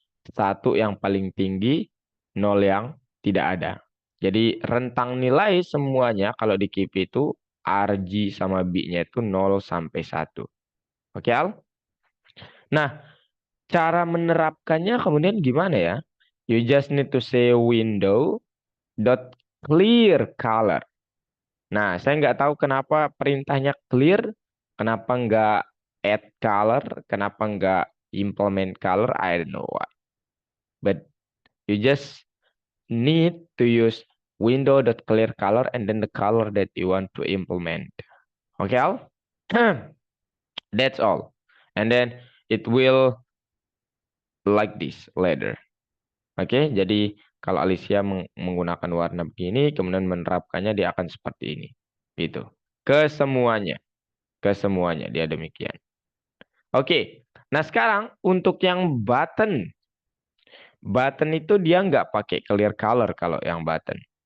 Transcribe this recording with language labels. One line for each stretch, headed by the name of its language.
Indonesian: Satu yang paling tinggi, nol yang tidak ada. Jadi rentang nilai semuanya kalau di KIP itu RG sama B-nya itu 0 sampai 1. Oke, Al? Nah, cara menerapkannya kemudian gimana ya?
English: You just need to say window dot clear color.
Indonesian: Nah, saya nggak tahu kenapa perintahnya clear, kenapa nggak add color, kenapa nggak implement color,
English: I don't know why. But you just need to use window.clear color and then the color that you want to implement. Okay, Al? That's all. And then it will like this later.
Indonesian: Oke, jadi kalau Alicia menggunakan warna begini, kemudian menerapkannya dia akan seperti ini. Gitu. Kesemuanya. Kesemuanya dia demikian. Oke. Nah sekarang untuk yang button. Button itu dia nggak pakai clear color kalau yang button.